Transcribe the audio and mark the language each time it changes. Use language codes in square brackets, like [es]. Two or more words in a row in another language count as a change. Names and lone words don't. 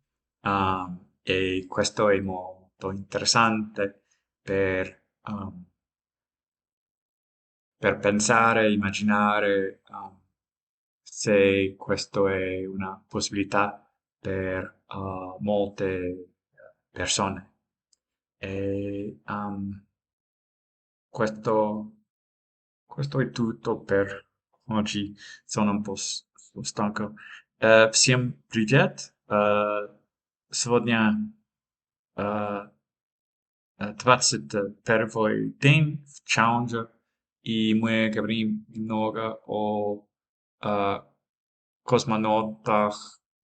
[it] e questo è molto interessante per, per pensare, immaginare se questo è una possibilità per molte persone. E questo, questo è tutto per oggi. Sono un po' stanco. [ru] Всем привет. Сегодня э, 21-й день в челлендже, и мы говорим немного о э, космонавтах